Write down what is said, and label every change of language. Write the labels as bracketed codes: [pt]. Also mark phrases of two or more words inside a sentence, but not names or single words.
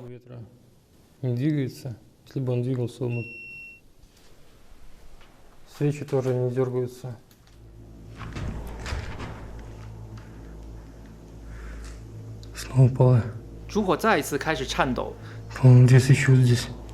[ru] Не двигается. Если бы он двигался, он... Свечи тоже не дергаются. Снова упала. [zh] 烛火再一次开始颤抖。 [ru] По-моему, две свечи вот здесь.